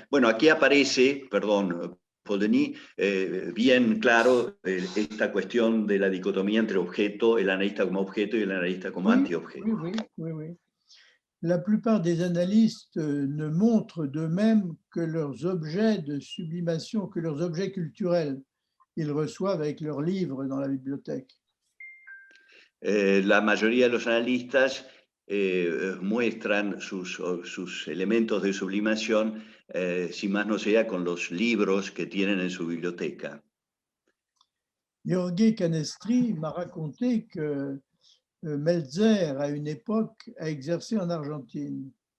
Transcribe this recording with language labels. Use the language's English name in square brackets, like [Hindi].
[Spanish] Bueno, aquí aparece, perdón, Paul Denis, bien claro esta cuestión de la dicotomía entre objeto, el analista como objeto y el analista como antiobjeto. [French] Oui. La plupart des analystes ne montrent d'eux-mêmes que leurs objets de sublimation, que leurs objets culturels. Ils reçoivent avec leurs livres dans la bibliothèque. [Spanish] La mayoría de los analistas muestran sus elementos de sublimación, si más no sea con los libros que tienen en su biblioteca. [French] Jorge Canestri m'a raconté que Meltzer, à une époque, a exercé en Argentine.